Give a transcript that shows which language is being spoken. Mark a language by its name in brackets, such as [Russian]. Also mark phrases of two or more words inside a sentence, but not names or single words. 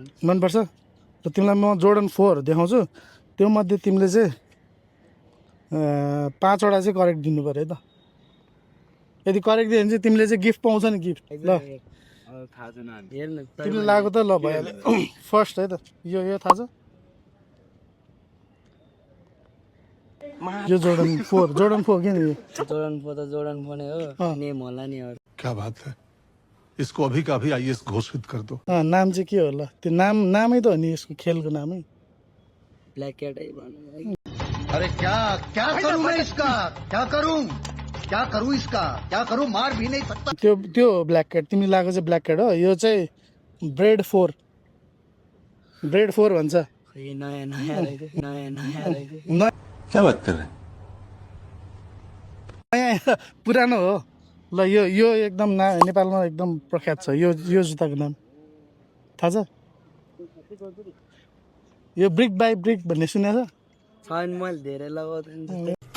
[Nepali] मनपर्छ र तिमीलाई म जोर्डन 4 देखाउँछु त्यो मध्ये तिमीले चाहिँ 5 वटा चाहिँ करेक्ट दिनु पऱ्यो है त यदि करेक्ट दियो भने चाहिँ तिमीले चाहिँ गिफ्ट पाउँछ नि गिफ्ट ल थाहा छैन हेर्नु तिमीले लगाएको त ल भइहाल्यो फर्स्ट है त यो थाहा छ यो जोर्डन 4 के यो जोर्डन 4 त जोर्डन 4 नै हो नेम होला नि अरू [Hindi] क्या बात है इसको अभी का अभी आईएएस घोषित कर दो [Nepali] नाम चाहिँ के होला त्यो नामै त हो नि यसको खेलको नामै ब्ल्याक क्याट है भन्नु [Hindi] अरे क्या क्या करूं मैं इसका क्या करूं इसका क्या करूं मार भी नहीं सकता [Nepali] त्यो ब्ल्याक क्याट तिमीले लगाएको चाहिँ ब्ल्याक क्याट हो यो चाहिँ ब्रेड 4 भन्छ नयाँ रहेछ [Hindi] क्या बात कर रहे हैं [Nepali] नयाँ पुरानो हो ल यो एकदम नेपालमा एकदम प्रख्यात छ यो जुत्ताको नाम थाहा छ यो ब्रिक बाई ब्रिक भन्ने सुनेको छ छैन मैले धेरै लगाउँदैन